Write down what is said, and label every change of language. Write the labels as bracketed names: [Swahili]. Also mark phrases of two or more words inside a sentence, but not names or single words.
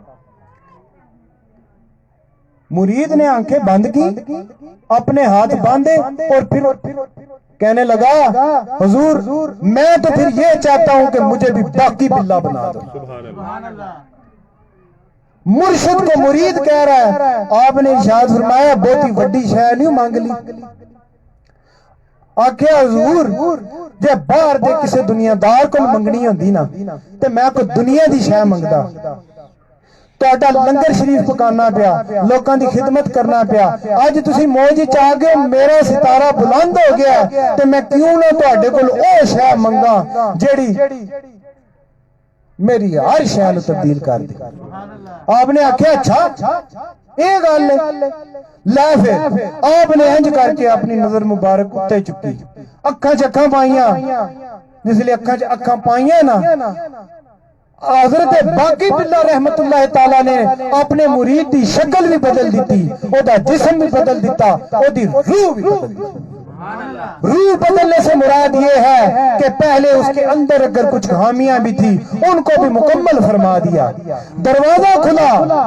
[Urdu] مرید نے آنکھیں بند کی، اپنے ہاتھ باندھے اور پھر کہنے لگا حضور میں تو پھر یہ چاہتا ہوں کہ مجھے بھی باقی باللہ بنا دو۔ [Arabic] سبحان اللہ، [Urdu] مرشد کو مرید کہہ رہا ہے، آپ نے ارشاد فرمایا بہت ہی وڈی شے نہیں مانگ لی۔ [Punjabi] آکھیا حضور جے باہر دے کسے دنیا دار کو منگنی ہوندی نا تے میں کوئی دنیا دی شے منگدا، تہاڈا لنگر شریف پکانا پیا، لوکاں دی خدمت کرنا پیا، اج تسی موج وچ آ گئے، میرا ستارہ بلند ہو گیا تے میں کیوں نہ تہاڈے کول او شے منگا جیڑی میری ہر شے نو تبدیل کر دے۔ آپ نے آکھیا اچھا یہ گل لے، پھر آپ نے انج کر کے اپنی نظر مبارک اتے چکی، اکھاں چ اکھاں پائیاں، جس لیے اکھاں چ اکھاں پائیاں نا حضرت باقی باللہ رحمت اللہ تعالیٰ نے اپنے مرید دی شکل بھی بدل دیتی، او دا جسم بھی بدل دیتا، او دی روح بھی بدل دیتی۔ [Arabic] سبحان اللہ، [Urdu] روح بدلنے سے مراد یہ ہے کہ پہلے اس کے اندر اگر کچھ خامیاں بھی تھی ان کو بھی مکمل فرما دیا، دروازہ کھلا۔